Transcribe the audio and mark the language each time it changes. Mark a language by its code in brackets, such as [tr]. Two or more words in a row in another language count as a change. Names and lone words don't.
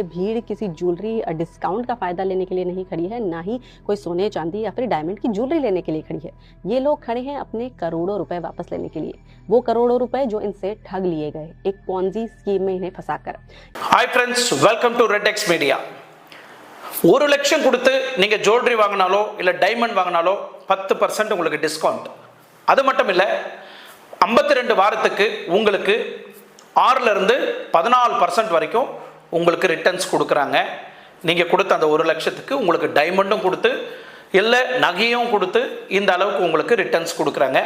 [hi] भीड़ किसी ज्वेलरी डिस्काउंट का फ़ायदा लेने के लिए नहीं खड़ी है, ना ही कोई सोने चांदी या फिर डायमंड की ज्वेलरी लेने के लिए खड़ी है। ये लोग खड़े हैं अपने करोड़ों रुपए वापस लेने के लिए, वो करोड़ों रुपए जो इनसे ठग लिए गए एक पॉन्जी स्कीम में इन्हें फंसाकर। [en] Hi friends, welcome to Redex Media. [ta] ஒரு லட்சம் கொடுத்து நீங்க ஜுவல்லரி வாங்கினாலோ இல்ல டைமண்ட் வாங்கினாலோ 10% உங்களுக்கு டிஸ்கவுண்ட். அது மட்டும் இல்ல 52 வாரத்துக்கு உங்களுக்கு 6ல இருந்து 14% வரைக்கும் உங்களுக்கு ரிட்டர்ன்ஸ் கொடுக்குறாங்க. நீங்க கொடுத்த அந்த 1 லட்சத்துக்கு உங்களுக்கு டைமண்டும் கொடுத்து இல்ல நகையும் கொடுத்து இந்த அளவுக்கு உங்களுக்கு ரிட்டர்ன்ஸ் கொடுக்குறாங்க.